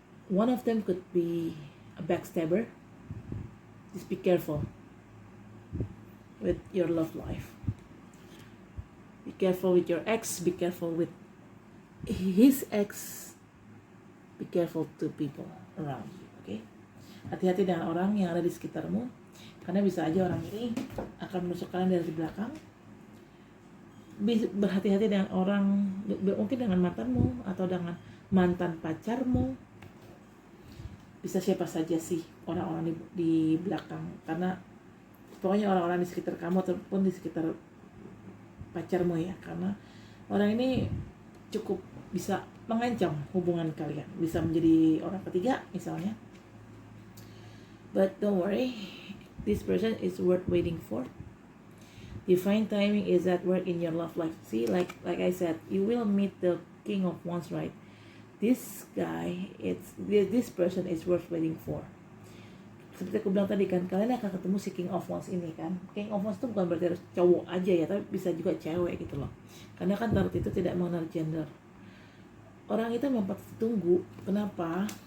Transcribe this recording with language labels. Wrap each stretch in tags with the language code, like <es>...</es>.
<en>One of them could be a backstabber. Just be careful with your love life. Be careful with your ex. Be careful with his ex. Be careful to people around you. Okay?</en> <id>Hati-hati dengan orang yang ada di sekitarmu, karena bisa aja orang ini akan menusuk kalian dari belakang. Berhati-hati dengan orang, mungkin dengan mantanmu atau dengan mantan pacarmu. Bisa siapa saja sih orang-orang di belakang, karena pokoknya orang-orang di sekitar kamu ataupun di sekitar pacarmu ya, karena orang ini cukup bisa mengancam hubungan kalian, bisa menjadi orang ketiga misalnya.</id> <en>But don't worry, this person is worth waiting for. Divine timing is at work in your love life. See, like I said, you will meet the King of Wands, right? This guy, this person is worth waiting for.</en> <id>Seperti aku bilang tadi kan, kalian akan ketemu si King of Wands ini kan. King of Wands itu bukan berarti harus cowok aja ya, tapi bisa juga cewek gitu loh. Karena kan tarot itu tidak mengenal gender. Orang itu memang patut ditunggu. Kenapa?</id>